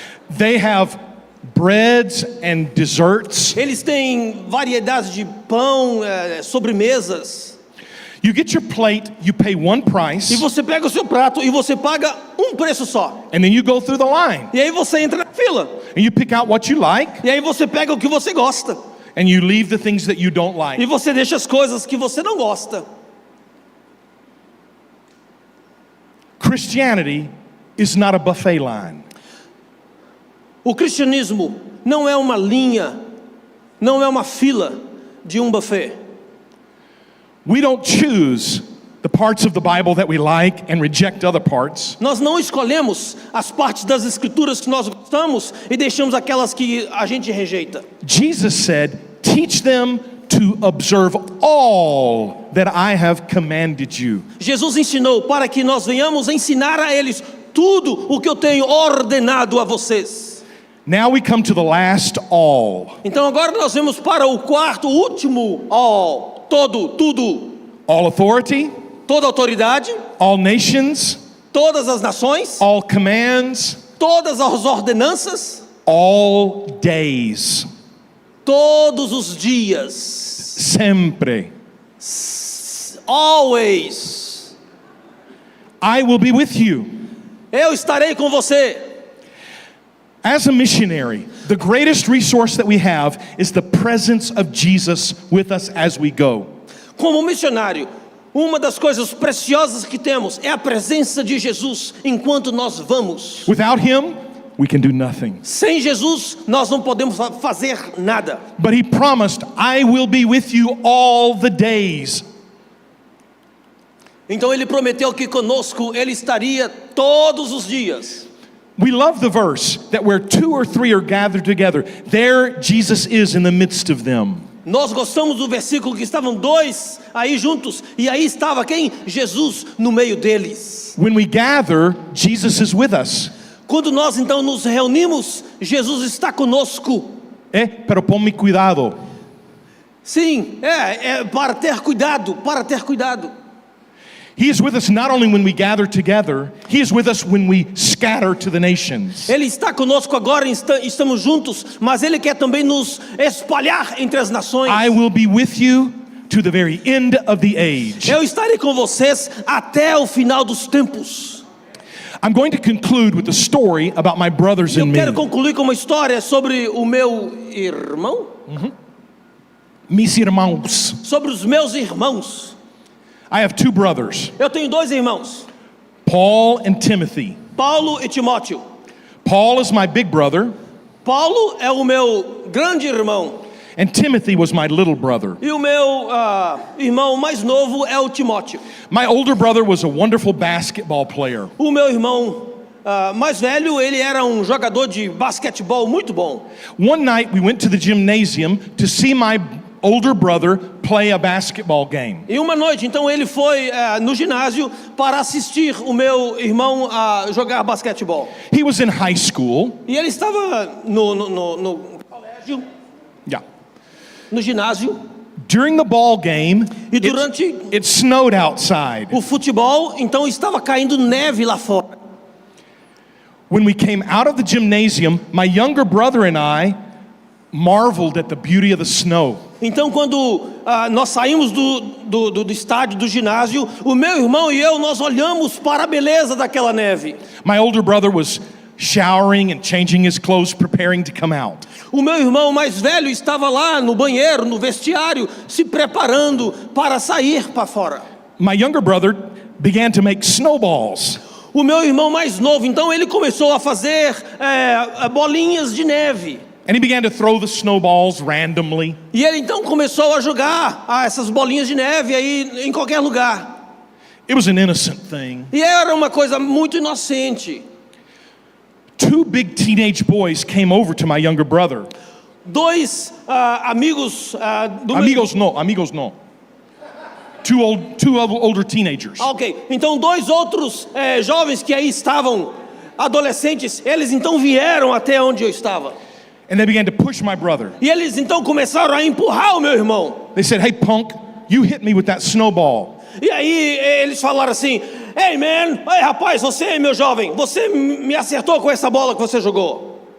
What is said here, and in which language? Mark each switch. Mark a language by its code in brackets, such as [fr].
[en] They have breads and desserts. [pt] Eles têm variedades de pão, sobremesas. [en] You get your plate, you pay one [pt] E [en] price, [pt] você pega o seu prato e você paga um preço só. [en] and then you go through the line. [pt] E aí você entra na fila. [en] And you pick out what you like, [pt] E aí você pega o que você gosta. [en] and you leave the things that you don't [pt] E [en] like. [pt] você deixa as coisas que você não gosta. [en] Christianity is not a buffet line. [pt] O cristianismo não é uma linha, não é uma fila de um buffet. [en] We don't choose the parts of the Bible that we like and reject other parts. [pt] Nós não escolhemos as partes das escrituras que nós gostamos e deixamos aquelas que a gente rejeita. [en] Jesus said, teach them to observe all that I have commanded you. [pt] Jesus ensinou para que nós venhamos ensinar a eles tudo o que eu tenho ordenado a vocês. [en] Now we come to the last all. [pt] Então agora nós vamos para o quarto, último all, tudo, [en] All authority, [pt] toda autoridade, [en] all nations, [pt] todas as nações, [en] all commands, [pt] todas as ordenanças, [en] all days. [pt] todos os dias, Sempre. [en] always. I will be with you. [pt] Eu estarei com você. [en] As a missionary, the greatest resource that we have is the presence of Jesus with us as we go. [pt] Como missionário, uma das coisas preciosas que temos é a presença de Jesus enquanto nós vamos. [en] Without him, we can do nothing. [pt] Sem Jesus, nós não podemos fazer nada. [en] But he promised, I will be with you all the days. [pt] Então ele prometeu que conosco ele estaria todos os dias. [en] We love the verse that where two or three are gathered together, there Jesus is in the midst of them. [pt] Nós gostamos do versículo que estavam dois aí juntos e aí estava quem? Jesus no meio deles. [en] When we gather, Jesus is with us. [pt] Quando nós então nos reunimos, Jesus está conosco. [es] Pero ponme cuidado. [pt] Sim, é para ter cuidado, para ter cuidado. [en] He is with us not only when we gather together, he is with us when we scatter to the nations. [pt] Ele está conosco agora, estamos juntos, mas Ele quer também nos espalhar entre as nações. [en] I will be with you to the very end of the age. [pt] Eu estarei com vocês até o final dos tempos. [en] I'm going to conclude with a story about my brothers [pt] Eu [en] and [pt] quero [en] me. [pt] concluir com uma história sobre o meu irmão, Mis irmãos. sobre os meus irmãos. [en] I have two brothers, [pt] Eu tenho dois irmãos, [en] Paul and Timothy. [pt] Paulo e Timóteo. [en] Paul is my big brother, [pt] Paulo é o meu grande irmão [en] and Timothy was my little brother. [pt] e o meu irmão mais novo é o Timóteo. [en] My older brother was a wonderful basketball player. [pt] O meu irmão mais velho, ele era um jogador de basquetebol muito bom. [en] One night we went to the gymnasium to see my older brother play a basketball game. [pt] E uma noite, então, ele foi no ginásio para assistir o meu irmão a jogar basquetebol. [en] He was in high school. [pt] E ele estava no colégio, [en] Yeah. [pt] no ginásio, [en] During the ball game, [pt] e durante [en] it snowed outside. [pt] o futebol, então, estava caindo neve lá fora. [en] When we came out of the gymnasium, my younger brother and I marveled at the beauty of the snow. [pt] Então, quando nós saímos do estádio, do ginásio, o meu irmão e eu, nós olhamos para a beleza daquela neve. [en] My older brother was showering and changing his clothes, preparing to come out. [pt] O meu irmão mais velho estava lá no banheiro, no vestiário, se preparando para sair para fora. [en] My younger brother began to make snowballs. [pt] O meu irmão mais novo, então, ele começou a fazer bolinhas de neve. [en] And he began to throw the snowballs randomly. [pt] E ele então começou a jogar essas bolinhas de neve aí em qualquer lugar. [en] It was an innocent thing. [pt] E era uma coisa muito inocente. [en] Two big teenage boys came over to my younger brother. [pt] Dois amigos do meu... [es] Amigos no. [en] Two older teenagers. [pt] Ok, então dois outros jovens que aí estavam, adolescentes, eles então vieram até onde eu estava. [en] And they began to push my brother. [pt] E eles então começaram a empurrar o meu irmão. [en] They said, "Hey punk, you hit me with that snowball." [pt] E aí eles falaram assim: [en] "Hey man, [pt] hey rapaz, você meu jovem, você me acertou com essa bola que você jogou."